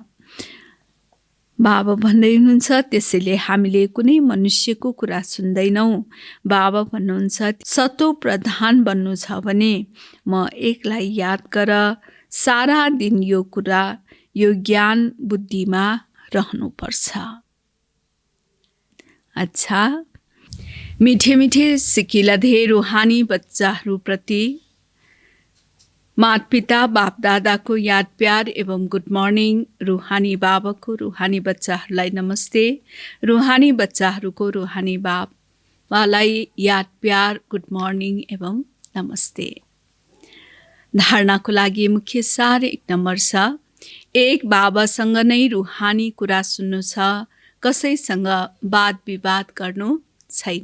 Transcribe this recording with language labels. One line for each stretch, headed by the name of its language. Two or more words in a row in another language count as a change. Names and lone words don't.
Nepali: बाबा भन्दै हुनुहुन्छ त्यसैले हामीले कुनै मनुष्यको कुरा सुन्दैनौँ। बाबा भन्नुहुन्छ सतो प्रधान बन्नु छ भने म एकलाई याद गर। सारा दिन यो ज्ञान बुद्धिमा रहनुपर्छ। अच्छा, मिठे मिठे सिकिलधे रुहानी बच्चाहरूप्रति माता-पिता बाप दादाको याद प्यार एवं
English: good morning.
Nepali: रुहानी बाबाको रुहानी बच्चाहरूलाई नमस्ते। रुहानी बच्चाहरूको रुहानी बाबालाई याद प्यार
English: good morning
Nepali: एवं नमस्ते। धारणाको लागि मुख्य सार 1 नम्बर छ। एक बाबासँग नै रुहानी कुरा सुन्नु छ, कसैसँग वाद विवाद गर्नु छैन।